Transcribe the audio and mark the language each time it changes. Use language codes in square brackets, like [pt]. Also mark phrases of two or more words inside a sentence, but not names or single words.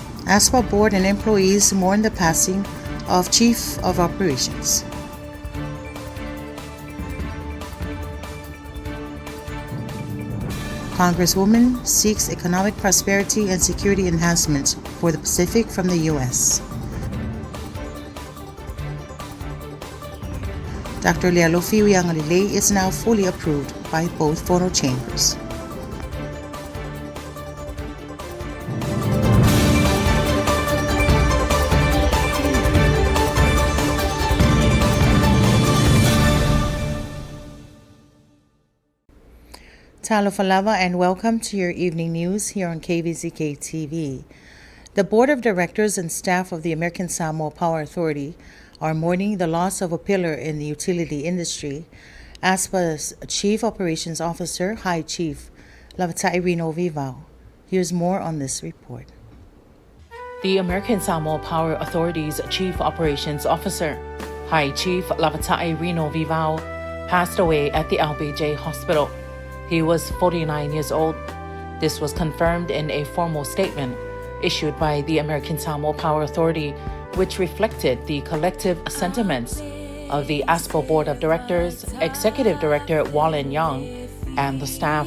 [en] ASPA board and employees mourn the passing of Chief of Operations. Congresswoman seeks economic prosperity and security enhancements for the Pacific from the U.S. Dr. Lealofi Wiangalile is now fully approved by both phono chambers. [sm] Talofa lava [en] and welcome to your evening news here on KVZK TV. The Board of Directors and staff of the American Samoa Power Authority are mourning the loss of a pillar in the utility industry. ASPA's Chief Operations Officer, High Chief Lavatai Reno Vivao. Here's more on this report. The American Samoa Power Authority's Chief Operations Officer, High Chief Lavatai Reno Vivao, passed away at the LBJ Hospital. He was 49 years old. This was confirmed in a formal statement issued by the American Samoa Power Authority, which reflected the collective sentiments of the ASPA Board of Directors, Executive Director Wallen Young, and the staff.